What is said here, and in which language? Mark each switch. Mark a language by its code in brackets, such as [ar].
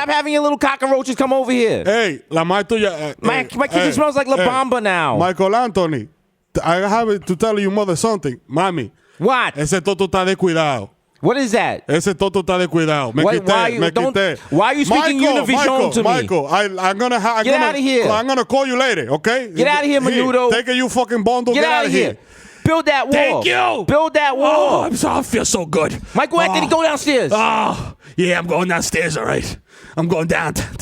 [en] stop having your little cockroaches come over here. [es] Hey, la madre tuya. [en] My kitchen smells like La Bamba now. Michael Anthony, I have to tell you mother something. [es] Mami. [en] What? [es] Ese toto está descuidado. [en] What is that? [es] Ese toto está descuidado. Me quité. [en] Why are you speaking Univision to me? Michael, I'm gonna get out of here. I'm gonna call you later, okay? Get out of here, Menudo. Take you fucking bundle. Get out of here. Build that wall. Thank you. Build that wall. I feel so good. Michael Anthony, go downstairs. Oh, yeah, I'm going downstairs, all right. I'm going down.